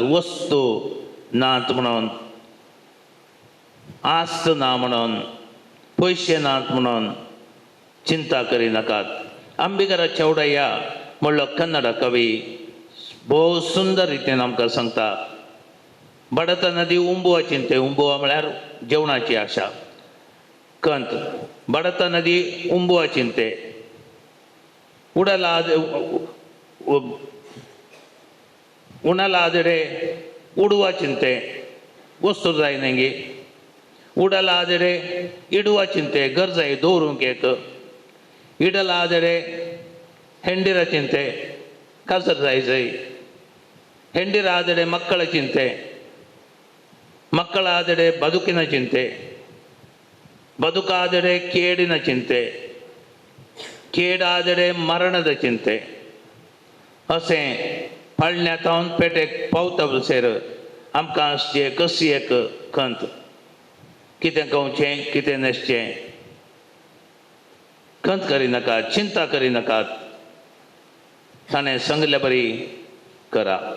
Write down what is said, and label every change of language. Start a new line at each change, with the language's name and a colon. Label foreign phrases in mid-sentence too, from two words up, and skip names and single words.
Konkani: वस्तू नात म्हणून, आस्त ना म्हणून, पयशे नात म्हणून चिंता करी नाकात. अंबिगरा चौडಯ್ಯ म्हणलो कन्नड कवी भोव सुंदर रितीन आमकां सांगता.
Kannada: ಬಡತನ ದಿ ಉಂಬುವ ಚಿಂತೆ.
Konkani: उंबुवा म्हळ्यार जेवणाची आशा. कंत
Kannada: ಬಡತನ ದಿ ಉಂಬುವ ಚಿಂತೆ. ಉಣಲಾದರೆ ಉಡುವ ಚಿಂತೆ,
Konkani: ವಸ್ತು ಜಾಯ್ ನಂಗೆ.
Kannada: ಉಡಲಾದರೆ ಇಡುವ ಚಿಂತೆ,
Konkani: ಗರ್ಜಾಯಿ ದೂರುಂಕೇತು.
Kannada: ಇಡಲಾದರೆ ಹೆಂಡಿರ ಚಿಂತೆ,
Konkani: ಕಸರ್ ಜಾಯ್.
Kannada: ಹೆಂಡಿರಾದರೆ ಮಕ್ಕಳ ಚಿಂತೆ, ಮಕ್ಕಳಾದರೆ ಬದುಕಿನ ಚಿಂತೆ, ಬದುಕಾದರೆ ಕೇಡಿನ ಚಿಂತೆ, ಕೇಡಾದರೆ ಮರಣದ ಚಿಂತೆ.
Konkani: अशें पळण्यातावन पेटेक पावता बसेर आमकां आसचे कशी एक खंत. कितें खावचें, कितें न्हेसचें, खंत करी नाकात, चिंता करी नाकात. ताणें सांगले बरी करा.